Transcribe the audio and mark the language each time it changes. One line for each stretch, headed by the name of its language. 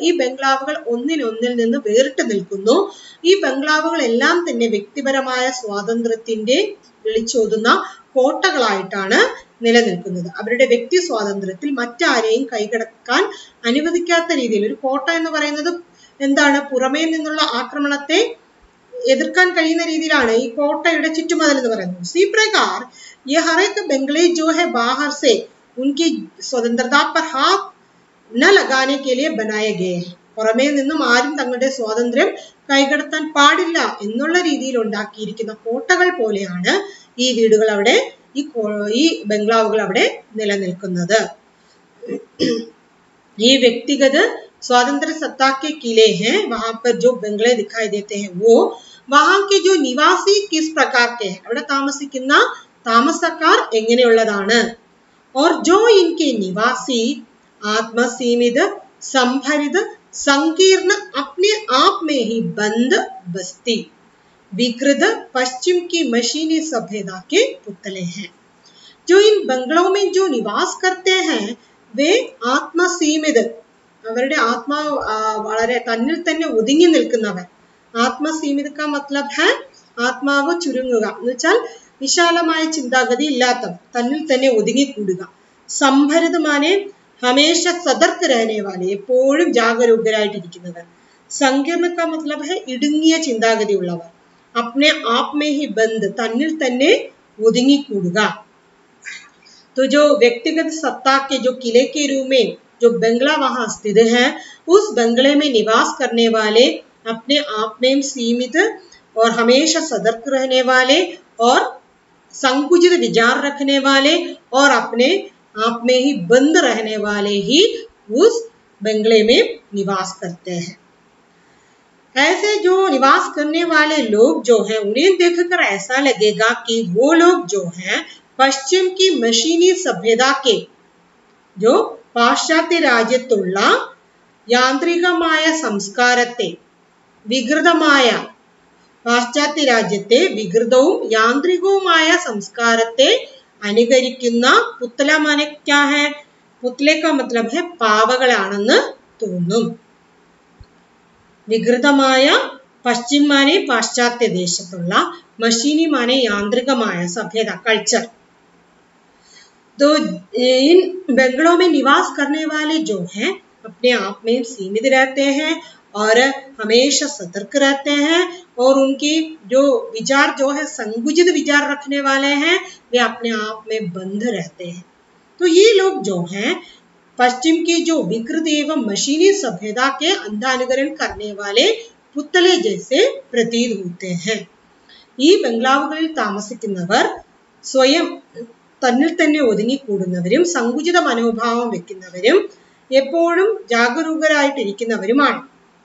Malayalam: ഈ ബംഗ്ലാവുകൾ ഒന്നിനൊന്നിൽ നിന്ന് വേറിട്ട് നിൽക്കുന്നു. ഈ ബംഗ്ലാവുകൾ എല്ലാം തന്നെ വ്യക്തിപരമായ സ്വാതന്ത്ര്യത്തിന്റെ വിളിച്ചോതുന്ന കോട്ടകളായിട്ടാണ് നിലനിൽക്കുന്നത്. അവരുടെ വ്യക്തി സ്വാതന്ത്ര്യത്തിൽ മറ്റാരെയും കൈകടക്കാൻ അനുവദിക്കാത്ത രീതിയിൽ ഒരു കോട്ട എന്ന് പറയുന്നത് എന്താണ്? പുറമേ നിന്നുള്ള ആക്രമണത്തെ എതിർക്കാൻ കഴിയുന്ന രീതിയിലാണ് ഈ കോട്ടയുടെ ചുറ്റുമതിൽ എന്ന് പറയുന്നത്.
Hindi: इसी प्रकार ये हर एक बंगले जो है बाहर से उनकी स्वतंत्रता पर हाथ न लगाने के लिए बनाए गए हैं.
Malayalam: പുറമേ നിന്നും ആരും തങ്ങളുടെ സ്വാതന്ത്ര്യം കൈകടത്താൻ പാടില്ല എന്നുള്ള രീതിയിൽ ഉണ്ടാക്കിയിരിക്കുന്ന കോട്ടകൾ പോലെയാണ് ഈ വീടുകൾ അവിടെ ഈ ബംഗ്ലാവുകൾ അവിടെ നിലനിൽക്കുന്നത്.
Hindi: ये व्यक्तिगत स्वातंत्र सत्ता के किले हैं. वहां पर जो बंगले दिखाई देते हैं वो वहां के जो निवासी किस प्रकार के हैं,
Malayalam: അവിടെ താമസിക്കുന്ന താമസക്കാർ എങ്ങനെയുള്ളതാണ്.
Hindi: और जो इनके निवासी आत्मसीमित संभरित संकीर्ण अपने आप में ही बंद बस्ती विकृत पश्चिम की मशीनी सभ्यता के पुतले हैं. जो इन बंगलों में जो निवास करते हैं वे
Malayalam: ആത്മസീമിത്, അവരുടെ ആത്മാവ് വളരെ തന്നിൽ തന്നെ ഒതുങ്ങി നിൽക്കുന്നവർ. ആത്മസീമിത്
Hindi: का मतलब है
Malayalam: ആത്മാവ് ചുരുങ്ങുക എന്ന് വെച്ചാൽ വിശാലമായ ചിന്താഗതി ഇല്ലാത്തവർ, തന്നിൽ തന്നെ ഒതുങ്ങിക്കൂടുക.
Hindi: സംഭരിത് മാനെ ഹമേശ സതർക്ക് रहने वाले,
Malayalam: എപ്പോഴും ജാഗരൂകരായിട്ടിരിക്കുന്നവർ. സങ്കീർണ
Hindi: का मतलब है
Malayalam: ഇടുങ്ങിയ ചിന്താഗതി ഉള്ളവർ.
Hindi: अपने आप में ही बंद,
Malayalam: തന്നിൽ തന്നെ ഒതുങ്ങിക്കൂടുക.
Hindi: तो जो व्यक्तिगत सत्ता के जो किले के रूप में जो बंगला वहां स्थित है, उस बंगले में निवास करने वाले अपने आप में सीमित और हमेशा सतर्क रहने वाले और संकुचित विचार रखने वाले और अपने आप में ही बंद रहने वाले ही उस बंगले में निवास करते हैं. ऐसे जो निवास करने वाले लोग जो हैं उन्हें देखकर ऐसा लगेगा कि वो लोग जो हैं പശ്ചിം की मशीनी सभ्यता के जो
Malayalam: പാശ്ചാത്യ രാജ്യത്തുള്ള യാന്ത്രികമായ സംസ്കാരത്തെ വികൃതമായ പാശ്ചാത്യ രാജ്യത്തെ വികൃതവും യാന്ത്രികവുമായ സംസ്കാരത്തെ അനുകരിക്കുന്ന പുത്തല
Hindi: മാനെ ക്യാ ഹൈ, പുത്തലെ കാ മത്ലബ് ഹൈ
Malayalam: പാവകളാണെന്ന് തോന്നും. വികൃതമായ പശ്ചിമാനെ പാശ്ചാത്യ ദേശത്തുള്ള, മഷീനി മാനെ യാന്ത്രികമായ സഭ്യത കൾച്ചർ.
Hindi: तो इन बंगलों में निवास करने वाले जो हैं अपने आप में सीमित रहते हैं और हमेशा सतर्क रहते हैं और उनकी जो विचार जो है संकुचित विचार रखने वाले हैं वे अपने आप में बंद रहते हैं. तो ये लोग जो हैं पश्चिम की जो विकृत एवं मशीनी सभ्यता के अंधानुकरण करने वाले पुतले जैसे प्रतीत होते हैं.
Malayalam: ഈ ബംഗ്ലാവുകളിൽ താമസിക്കുന്നവർ സ്വയം തന്നിൽ തന്നെ ഒതുങ്ങിക്കൂടുന്നവരും സങ്കുചിത മനോഭാവം വെക്കുന്നവരും എപ്പോഴും ജാഗരൂകരായിട്ടിരിക്കുന്നവരുമാണ്.